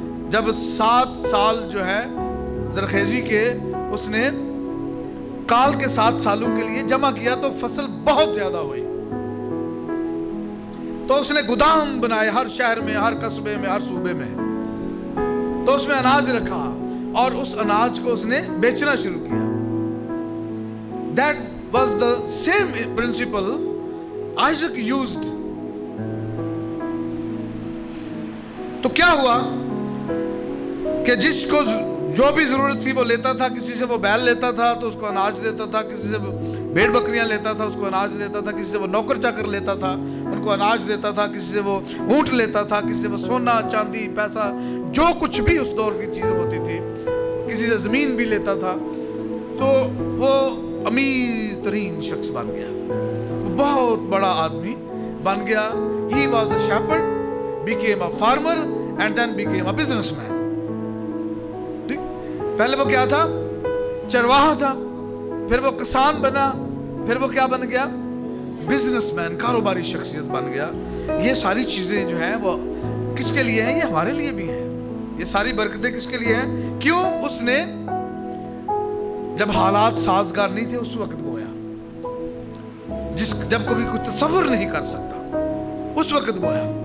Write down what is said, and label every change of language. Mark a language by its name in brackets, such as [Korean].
[Urdu] جب 7 سال جو ہے زرخیزی کے اس نے کال کے 7 سالوں کے لیے جمع کیا تو فصل بہت زیادہ ہوئی. تو اس نے گودام بنائے ہر شہر میں، ہر قصبے میں، ہر صوبے میں. تو اس میں اناج رکھا اور اس اناج کو اس نے بیچنا شروع کیا. [English] That was the same principle Isaac used. [Urdu] تو کیا ہوا کہ جس کو جو بھی ضرورت تھی وہ لیتا تھا. کسی سے وہ بیل لیتا تھا تو اس کو اناج دیتا تھا، کسی سے بھیڑ بکریاں لیتا تھا اس کو اناج دیتا تھا، کسی سے وہ نوکر چاکر لیتا تھا ان کو اناج دیتا تھا، کسی سے وہ اونٹ لیتا تھا، کسی سے وہ سونا چاندی پیسہ جو کچھ بھی اس دور کی چیزیں ہوتی تھی، کسی سے زمین بھی لیتا تھا. تو وہ امیر ترین شخص بن گیا، بہت بڑا آدمی بن گیا. [English] He was a shepherd, became a farmer and then became a businessman. [Urdu] پہلے وہ کیا تھا؟ چرواہا تھا، پھر وہ کسان بنا، پھر وہ کیا بن گیا؟ بزنس مین، کاروباری شخصیت بن گیا. یہ ساری چیزیں جو ہیں وہ کس کے لیے ہیں؟ یہ ہمارے لیے بھی ہیں. یہ ساری برکتیں کس کے لیے ہیں؟ کیوں؟ اس نے جب حالات سازگار نہیں تھے اس وقت بویا، جب کبھی کوئی تصور نہیں کر سکتا اس وقت بویا.